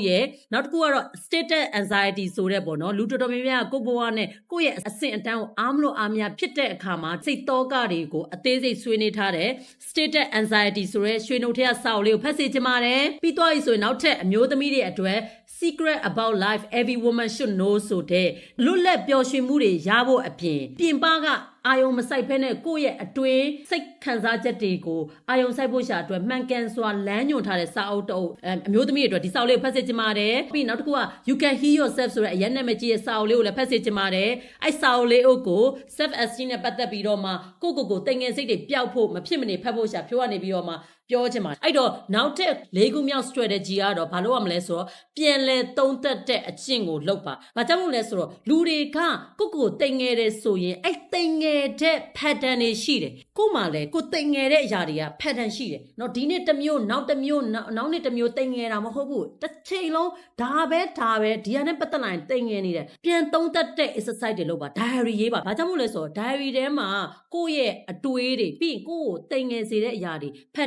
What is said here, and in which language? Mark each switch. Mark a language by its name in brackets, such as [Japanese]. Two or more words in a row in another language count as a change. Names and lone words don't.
[Burmese] ရဲ့နောက်တစ်ခုကတော့ Status Anxiety ဆိုတဲ့ပေါ့နော်လူတော်တော်များများကိုယ့်ဘဝနဲ့ကိုယ့်ရဲ့အဆင့်အတန်းကိုအားမလို့အားမရဖြစ်တဲ့အခါမှာစိတ်သောကတွေကိုအသေးစိတ်ဆွေးနွေးထားတဲ့ Status Anxiety ဆိုတဲ့ရွှေနှုတ်ထက်စာအုပ်လေးကိုဖတ်စေချင်ပါတယ်ပြီးသွားပြီဆိုရင်နောက်ထပ်အမျိုးသမီးတွေအတွက် Secret about life every woman should know ဆိုတဲ့လွတ်လပ်ပျော်ရွှင်မှုတွေရဖို့အပြင်ပကအာယုံမဆိုင်ဖဲနဲ့ကိုယ့်ရဲ့အတွင်းစိတ်ခံစားချက်တွေကိုအာယုံဆိုင်ဖို့ရှာအတွက်မှန်ကန်စွာလမ်းညွှန်ထားတဲ့စာအုပ်တစ်အုပ်အမျိုးသမီးတွေအတွက်ဒီစာအုပ် လေးကိုဖတ်စေချင်ပါတယ်ပြီးနောက်တစ်ခုက You can heal yourself ဆိုတဲ့အရင်နဲ့မကြည့်ရဲ့စာအုပ်လေးကိုလည်းဖတ်စေချင်ပါတယ်အဲ့စာအုပ်လေးအုပ်ကို [English] self esteem [Burmese] နဲ့ပတ်သက်ပြီးတော့မှကိုတိမ်ငယ်စိတ်တွေ ပျောက်ဖို့မဖြစ်မနေဖတ်ဖို့ရှာဖြိုးကနေပြီးတော့မှပြောချင်ပါတယ်အဲ့တော့နောက်ထပ်၄ခုမြောက် strategy ကတော့ဘာလို့ရမလဲဆိုတော့ပြန် လဲသုံးသက်တဲ့အကျင့်ကိုလုပ်ပါဘာကြောင့်လို့လဲဆိုတော့လူတွေကတိမ်ငယ်တယ်ဆိုရင်အဲ့တိမ်ငယ်တဲ့ pattern တွေရှိတယ်ကိုမှလည်းကိုတိမ်ငယ်တဲ့အရာတွေက pattern ရှိတယ်เนาะဒီနေ့တစ်မျိုးနောက်တစ်မျိုးနောက်နေ့တစ်မျိုးတိမ်ငယ်တာမဟုတ်ဘူးတစ်ချိန်လုံးဒါပဲဒီဟာနဲ့ပတ်သက်လာရင်တိမ်ငယ်နေတယ်ပြန်သုံးသက်တဲ့ exercise တွေလုပ်ပါ diary ရေးပါဘာကြောင့်လို့လဲဆိုတော့ diary ထဲမှာကိုယ့်ရဲ့အတွေးတွေပြီးရင်ကိုယ့်ကိုတိမ်ငယ်စေတဲ့အရာတွေ pattern တွေ